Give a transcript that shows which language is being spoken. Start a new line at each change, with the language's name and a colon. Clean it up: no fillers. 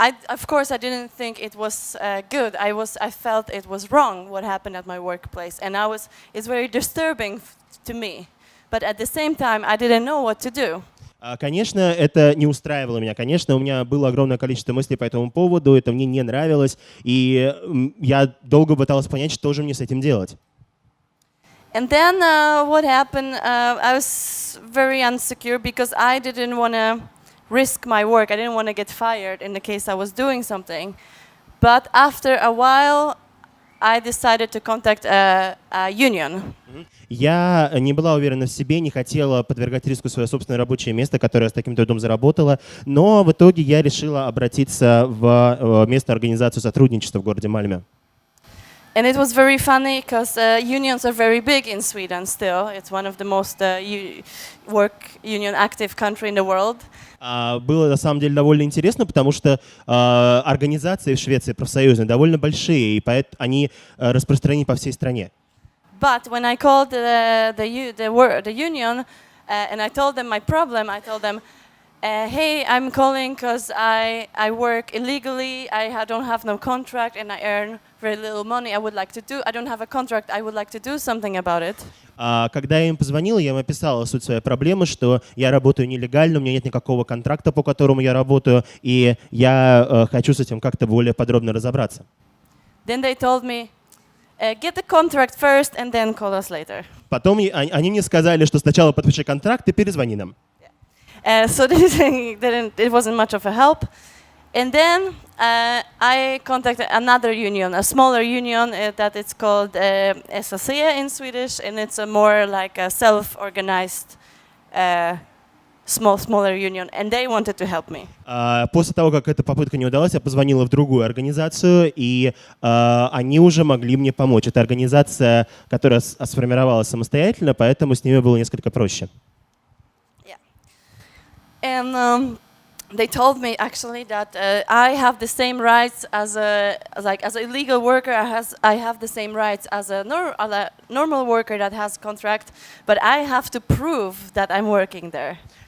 English: Of course, I didn't think it was good. I felt it was wrong what happened at my workplace, and it's very disturbing to me. But at the same time, I didn't know what to do.
Russian: Конечно, это не устраивало меня. Конечно, у меня было огромное количество мыслей по этому поводу, это мне не нравилось, и я долго пыталась понять, что же мне с этим делать.
English: And then what happened? I was very insecure because I didn't want to risk my work. I didn't want to get fired in the case I was doing something. But after a while, I decided to contact a union.
Russian: Я не была уверена в себе, не хотела подвергать риску свое собственное рабочее место, которое я с таким трудом заработала, но в итоге я решила обратиться в местную организацию сотрудничества в городе Мальме.
English: And it was very funny because unions are very big in Sweden still. It's one of the most work union active country in the world.
Russian: Было на самом деле довольно интересно, потому что организации в Швеции профсоюзные довольно большие, и поэтому они распространены по всей стране.
English: But when I called the union and I told them my problem, I told them, hey, I'm calling because I work illegally, I don't have no contract, and I earn very little money. I don't have a contract, I would like to do something about it.
Russian: Когда я им позвонила, я им описала суть своей проблемы, что я работаю нелегально, у меня нет никакого контракта, по которому я работаю, и я хочу с этим как-то более подробно разобраться.
English: Then they told me, get the contract first and then call us later.
Russian: Потом они мне сказали, что сначала подпиши контракт и перезвони нам.
English: So it wasn't much of a help. And then I contacted another union, a smaller union that it's called SAC in Swedish, and it's a more like a self-organized smaller union, and they wanted to help me.
Russian: После того, как эта попытка не удалась, я позвонила в другую организацию, и они уже могли мне помочь. Это организация, которая сформировалась самостоятельно, поэтому с ними было несколько проще.
English: And they told me actually that I have the same rights as a illegal worker. I have the same rights as a normal worker that has contract, but I have to prove that I'm working there.